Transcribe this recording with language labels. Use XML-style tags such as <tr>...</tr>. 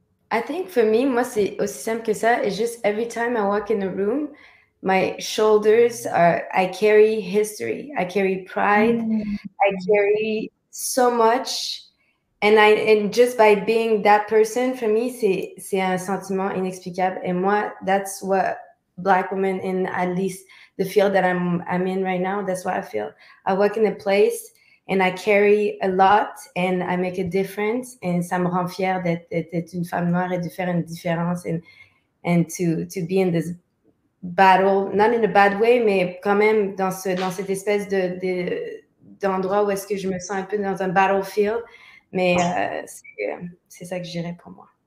<en>I think for me,</en> <fr>moi, c'est aussi simple que ça.</fr> <en>It's just every time I walk in a room, my shoulders I carry history. I carry pride. I carry so much. And just by being that person, for me,</en> <fr>c'est un sentiment inexplicable. Et moi,</fr> <en>that's what Black women in at least the field that I'm in right now, that's what I feel. I work in a place and I carry a lot and I make a difference.</en> <fr>Et ça me rend fière d'être une femme noire et de faire une différence</fr> <en>and to be in this battle, not in a bad way,</en> <fr>mais quand même dans cette espèce d'endroit où est-ce que je me sens un peu dans un battlefield. Mais c'est ça que je dirais pour moi.</fr>